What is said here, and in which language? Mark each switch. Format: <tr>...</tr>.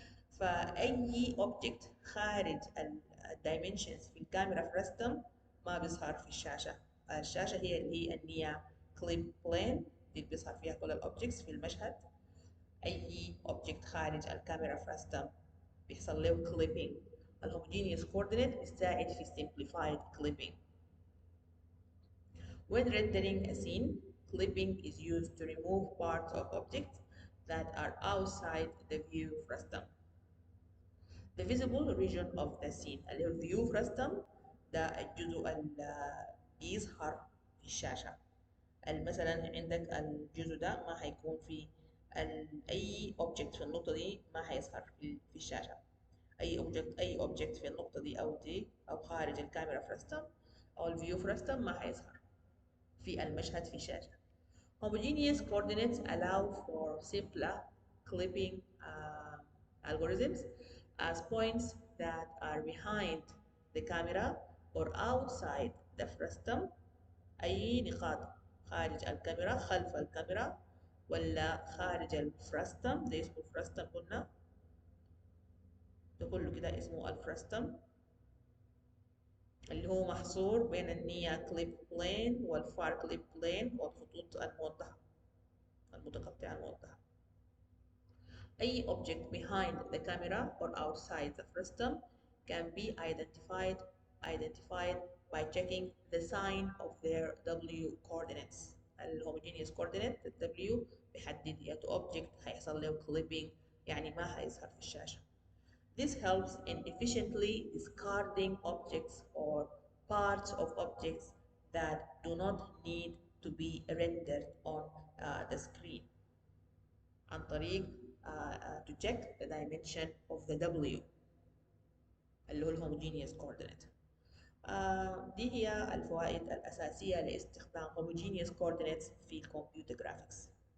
<ar>فأي اوبجكت خارج الدايمنشنز في الكاميرا فريستم ما بيظهر في الشاشة. الشاشة هي اللي هي النيا كليب بلين دي بيظهر فيها كل الاوبجكتس في المشهد. أي اوبجكت خارج الكاميرا فريستم بيحصل له كليبينج. الهوموجينيوس كوردينيت بيساعد في simplified clipping.</ar> <en>When rendering a scene, clipping is used to remove parts of objects that are outside the view frustum. The visible region of the scene</en> <ar>اللي هو الفيو frustum ده الجزء اللي بيظهر في الشاشة. مثلا عندك الجزء ده ما هيكون في أي object في النقطة دي ما هيظهر في الشاشة. أي object في النقطة دي أو خارج الكاميرا فريستم أو الفيو فريستم ما هيظهر في المشهد في الشاشة.</ar> <en>Homogeneous coordinates allow for simpler clipping algorithms as points that are behind the camera or outside the frustum.</en> <ar>أي نقاط خارج الكاميرا خلف الكاميرا ولا خارج الفرستم، ده اسمه الفرستم قلنا، ده كله كده اسمه الفرستم اللي هو محصور بين النيا كليب بلين والفار كليب بلين والخطوط الموضحة المتقطعة الموضحة.</ar> <en>أي object behind the camera or outside the frustum can be identified by checking the sign of their W coordinates.</en> <ar>الهوموجينيوس coordinate ال W بيحدد يا object هيحصل له clipping يعني ما هيظهر في الشاشة.</ar> <en>This helps in efficiently discarding objects or parts of objects that do not need to be rendered on the screen</en> <ar>عن طريق</ar> <en>to check the dimension of the W</en> <ar>اللي هو الهوموجينيوس</ar> <en>coordinate.</en> <ar>دي هي الفوائد الأساسية لاستخدام homogeneous coordinates في computer graphics.</ar>